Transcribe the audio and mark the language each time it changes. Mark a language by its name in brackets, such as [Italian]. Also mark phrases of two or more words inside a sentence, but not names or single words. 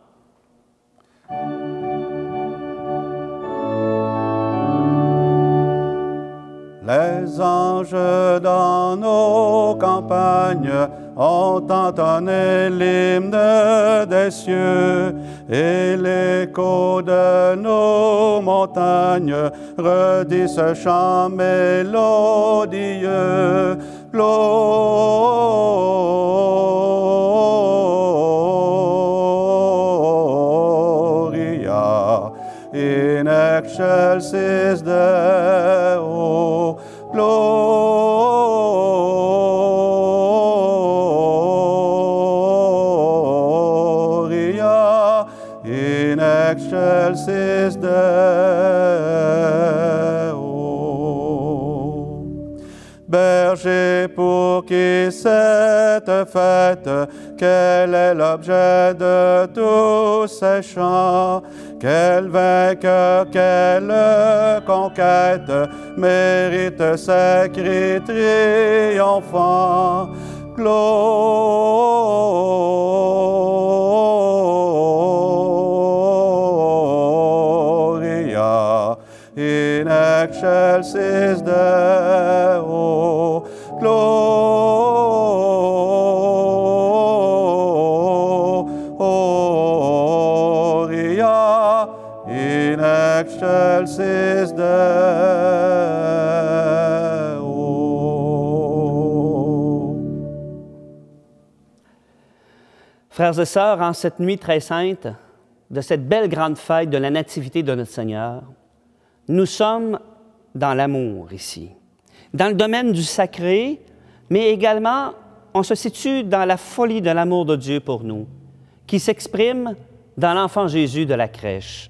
[French] Les anges dans nos campagnes ont entonné l'hymne des cieux, et l'écho de nos montagnes redit ce chant mélodieux. [Latin] Gloria in excelsis Deo. Gloria in excelsis Deo. [French] Berger, pour qui cette fête, quel est l'objet de tous ces chants? Quel vainqueur, quelle conquête mérite ces cris triomphants? [Latin] Gloria in excelsis Deo. Gloria in excelsis Deo. [French] Frères et sœurs, en cette nuit très sainte, de cette belle grande fête de la Nativité de notre Seigneur, nous sommes dans l'amour ici, dans le domaine du sacré, mais également, on se situe dans la folie de l'amour de Dieu pour nous, qui s'exprime dans l'enfant Jésus de la crèche.